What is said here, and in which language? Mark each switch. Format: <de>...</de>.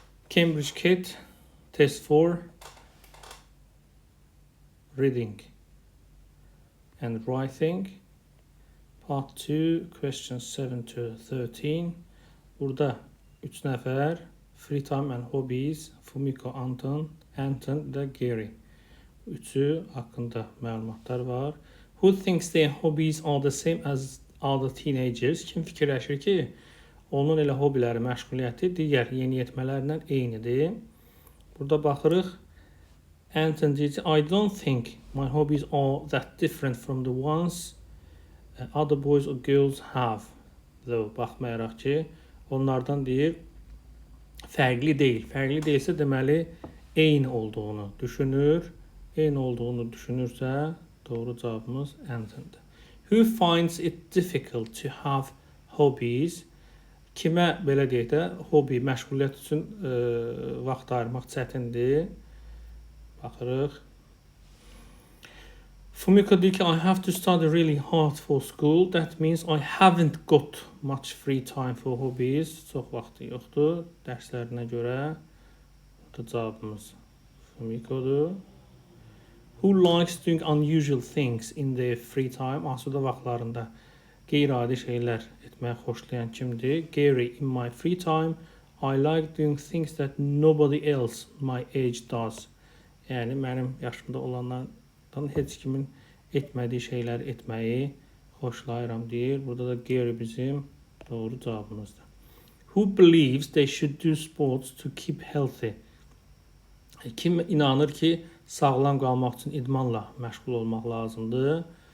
<en>Cambridge Kit Test 4 Reading and Writing Part 2 Questions 7 to 13.</en> <az>Burada 3 nəfər</az> <en>Free Time and Hobbies,</en> <az>Fumiko, Anton və Gary. Üçü haqqında məlumatlar var.</az> <en>Who thinks their hobbies are the same as other teenagers?</en> <az>Kim fikirləşir ki, onun elə hobiləri, məşğuliyyəti digər yeniyetmələrlə eynidir. Burada baxırıq.</az> <en>Anton</en> <az>deyir ki,</az> <en>I don't think my hobbies are that different from the ones other boys or girls have.</en> <az>Baxmayaraq ki, onlardan deyir, fərqli deyil. Fərqli deyilsə deməli, eyni olduğunu düşünür. Eyni olduğunu düşünürsə, doğru cavabımız Anton'dır.</az> <en>Who finds it difficult to have hobbies?</en> <az>Kimə belə deyək də, hobi, məşğuliyyət üçün vaxt ayırmaq çətindir. Baxırıq.</az> <en>Fumiko</en> <az>deyir ki,</az> <en>I have to study really hard for school. That means I haven't got much free time for hobbies.</en> <az>Çox vaxtı yoxdur dərslərinə görə. Bu cavabımız Fumiko'dur.</az> <en>Who likes doing unusual things in their free time?</en> <az>Asuda vaxtlarında qeyri-adi şeylər etməyi xoşlayan kimdir?</az> <en>Gary, in my free time, I like doing things that nobody else my age does.</en> <az>Yəni, mənim yaşımda olanlardan heç kimin etmədiyi şeyləri etməyi xoşlayıram deyir. Burada da Gary bizim doğru cavabımızdır.</az> <en>Who believes they should do sports to keep healthy?</en> <az>Kim inanır ki, sağlam qalmaq üçün idmanla məşğul olmaq lazımdır?</az>